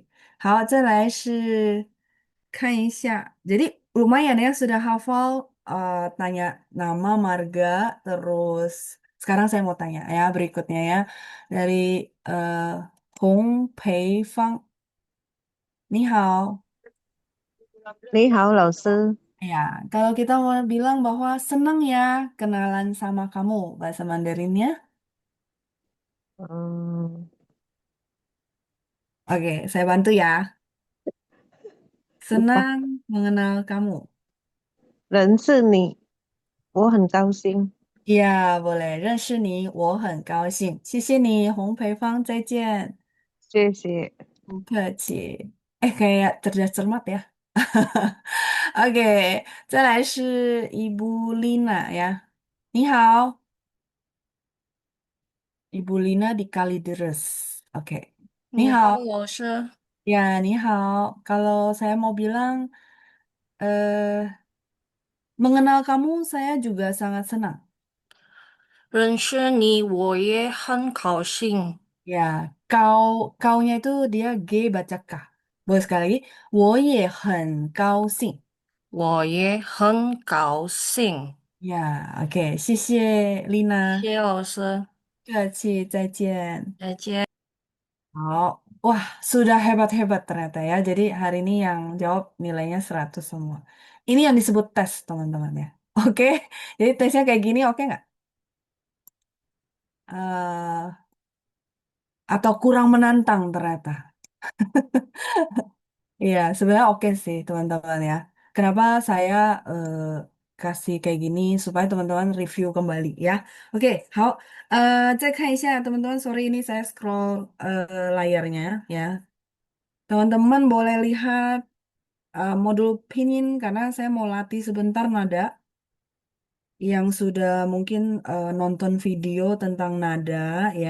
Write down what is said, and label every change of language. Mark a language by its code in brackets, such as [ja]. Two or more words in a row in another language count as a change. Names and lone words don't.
[zh] 好，再来是看一下. [id] Jadi lumayan ya sudah hafal tanya nama marga terus sekarang saya mau tanya ya berikutnya ya dari Hong Pei Fang. [zh] 你好. 你好，老师。 [id] Ya, kalau kita mau bilang bahwa senang ya kenalan sama kamu, bahasa Mandarinnya. 嗯， Oke, saya bantu ya. lupa， Senang mengenal kamu. [zh] 认识你，我很高兴。 [id] Ya, boleh. [zh] 认识你，我很高兴。谢谢你，洪培芳，再见。谢谢。不客气. [id] Kayak cerdas cermat ya. Oke, [zh] 再来是 Ibu Lina ya. 你好, [id] Ibu Lina di Kalideres. Oke. [zh] 你好，你好, 老师， ya, 你好. [id] Kalau saya mau bilang, eh, mengenal kamu saya juga sangat senang. [zh] 认识你我也很高兴， [id] Ya, kaunya itu dia G baca K. Boleh sekali lagi. [zh] 我也很高兴. 我也很高兴。 [id] Ya, oke. [zh] 谢谢 Lina. 谢老师，客气，再见. 再见。 [id] Oh, wah, sudah hebat-hebat ternyata ya. Jadi hari ini yang jawab nilainya 100 semua. Ini yang disebut tes, teman-teman ya. Oke, jadi tesnya kayak gini, oke nggak? Eh, atau kurang menantang ternyata. Iya, sebenarnya oke sih teman-teman ya. Kenapa saya kasih kayak gini supaya teman-teman review kembali ya. Oke, [zh] 好，再看一下 teman-teman. [id] Sorry ini saya scroll layarnya ya. Teman-teman boleh lihat modul pinyin karena saya mau latih sebentar nada yang sudah mungkin nonton video tentang nada ya.